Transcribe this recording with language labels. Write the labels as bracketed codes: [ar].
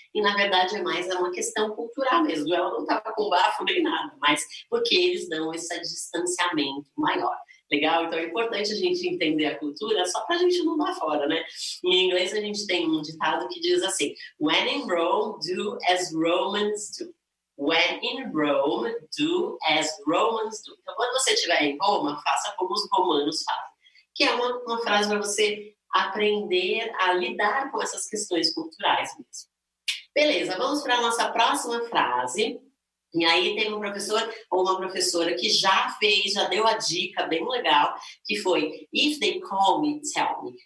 [pt] E, na verdade, é uma questão cultural mesmo. Ela não estava com bafo nem nada, mas porque eles dão esse distanciamento maior. Legal? Então é importante a gente entender a cultura só para a gente não dar fora, né? Em inglês a gente tem um ditado que diz assim, [en] when in Rome, do as Romans do. When in Rome, do as Romans do. [pt] Então, quando você estiver em Roma, faça como os romanos fazem. Que é uma frase para você aprender a lidar com essas questões culturais mesmo. Beleza, vamos para a nossa próxima frase. E aí tem um professor ou uma professora que já deu a dica bem legal, que foi, [en] if they call me, tell me.